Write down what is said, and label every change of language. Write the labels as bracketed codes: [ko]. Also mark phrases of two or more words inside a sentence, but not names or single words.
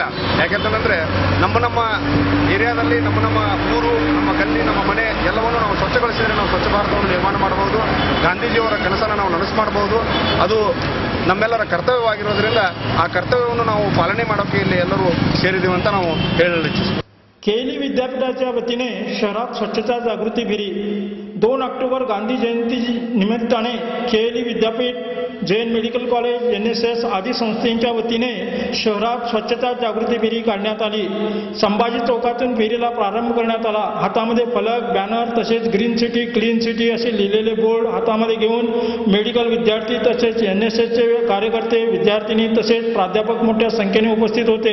[kn] ಯಾಕೆಂತಂದರೆ ನಮ್ಮ ಏರಿಯಾದಲ್ಲಿ ನಮ್ಮ ಊರು, ನಮ್ಮ ಗಲ್ಲಿ, ನಮ್ಮ ಮನೆ ಎಲ್ಲವನ್ನು ನಾವು ಸ್ವಚ್ಛಗೊಳಿಸಿದರೆ ನಾವು ಸ್ವಚ್ಛ ಭಾರತವನ್ನು ನಿರ್ಮಾಣ ಮಾಡಬಹುದು। ಗಾಂಧೀಜಿಯವರ ಕನಸನ್ನು ನಾವು ನನಸು ಮಾಡಬಹುದು। ಅದು ನಮ್ಮೆಲ್ಲರ ಕರ್ತವ್ಯವಾಗಿರೋದ್ರಿಂದ ಆ ಕರ್ತವ್ಯವನ್ನು ನಾವು ಪಾಲನೆ ಮಾಡೋಕೆ ಇಲ್ಲಿ ಎಲ್ಲರೂ ಸೇರಿದ್ದೀವಿ ಅಂತ ನಾವು ಹೇಳಲು ಇಚ್ಛಿಸ್ತೀವಿ। [mr] केली विद्यापीठाच्या वतीने शहरात स्वच्छता जागृती फेरी। 2 ऑक्टोबर गांधी जयंती निमित्ताने केली विद्यापीठ, जैन मेडिकल कॉलेज, NSS आदी संस्थांच्या वतीने शहरात स्वच्छता जागृती फेरी काढण्यात आली। संभाजी चौकातून फेरीला प्रारंभ करण्यात आला। हातामध्ये फलक, बॅनर तसेच [en] green city, clean city [mr] असे लिहिलेले बोर्ड हातामध्ये घेऊन मेडिकल विद्यार्थी तसेच NSSचे कार्यकर्ते, विद्यार्थिनी तसेच प्राध्यापक मोठ्या संख्येने उपस्थित होते।